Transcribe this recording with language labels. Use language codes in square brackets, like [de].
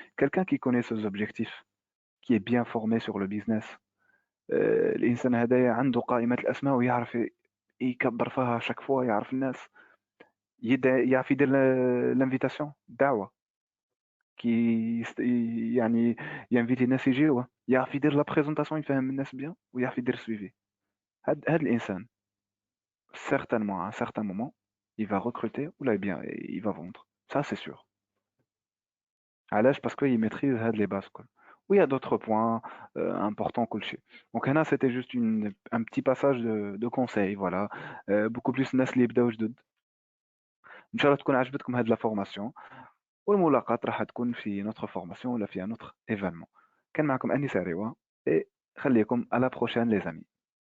[fr] Quelqu'un qui connaît ses objectifs, qui est bien formé sur le business, [ar] الإنسان هذا عنده قائمة الأسماء ويعرف يكبر فيها شاك فوا، يعرف الناس، يعرف يدير الانفيتاسيون، الدعوة، يعني ينفيتي الناس يجيو، يعرف يدير لا بريزونطاسيون، يفهم الناس بيان، ويعرف يدير سويفي. هاد الانسان [fr] certainement à un certain moment il va recruter ou là bien il va vendre, ça c'est sûr. [ar] علاش؟ [fr] parce qu'il maîtrise هاد les bases كل. Oui, il y a d'autres points importants [ar] كل شيء. [fr] Donc هنا c'était juste un petit passage de conseils, voilà. [ar] Beaucoup plus الناس اللي يبداو جدد. ان شاء الله تكون عجبتكم هاد لا فورماسيون، والملاقات راح تكون في نوتر فورماسيون ولا في نوتر ايفينمون. كان معكم اني ساريوا، et خليكم [fr] à la prochaine les amis.